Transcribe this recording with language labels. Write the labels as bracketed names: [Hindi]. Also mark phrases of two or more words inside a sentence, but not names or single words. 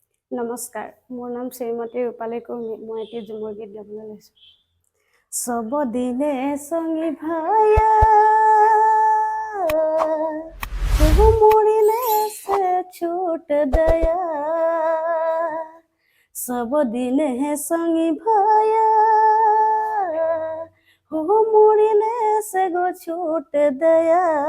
[Assamese] নমস্কাৰ, মোৰ নাম শ্ৰীমতী ৰূপালী কৰ্মী। মই এতিয়া ঝুমুৰ গীত গাবলৈ লৈছোঁ। [Sadri] সব দিনে সঙ্গী ভায়া তবু মরিলে সে ছুট দয়া সব দিনে সঙ্গী ভায়া মরিলে সে গো ছুট দয়া